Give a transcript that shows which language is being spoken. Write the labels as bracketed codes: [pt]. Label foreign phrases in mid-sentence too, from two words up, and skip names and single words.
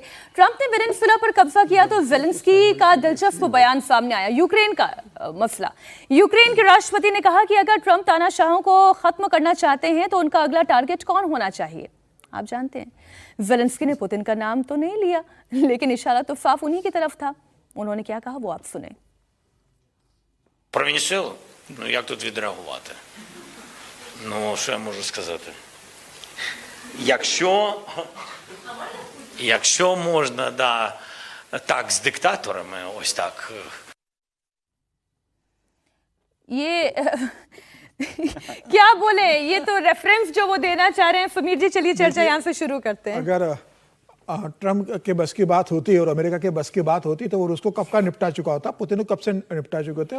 [hi] ट्रंप ने वेनेजुएला पर कब्जा किया तो ज़ेलेंस्की का दिलचस्प बयान सामने आया। यूक्रेन का मसला, यूक्रेन के राष्ट्रपति ने कहा कि अगर ट्रंप तानाशाहों को खत्म करना चाहते हैं तो उनका अगला टारगेट कौन होना चाहिए? आप जानते हैं, ज़ेलेंस्की ने पुतिन का नाम तो नहीं लिया, लेकिन इशारा तो साफ उन्हीं की तरफ था। उन्होंने क्या कहा वो आप सुने। [uk] Про Венесуелу? Ну, як тут відреагувати? Ну, що я можу сказати? Якщо можна, да, так, з диктаторами, ось так. [hi] ये क्या बोले, ये तो रेफरेंस जो वो देना चाह रहे हैं। समीर जी चलिए चर्चा यहाँ से शुरू करते हैं। अगर ट्रम्प के बस की बात होती और अमेरिका के बस की बात होती तो वो रूस को कब का निपटा चुका होता, पुतिन को कब से निपटा चुके होते।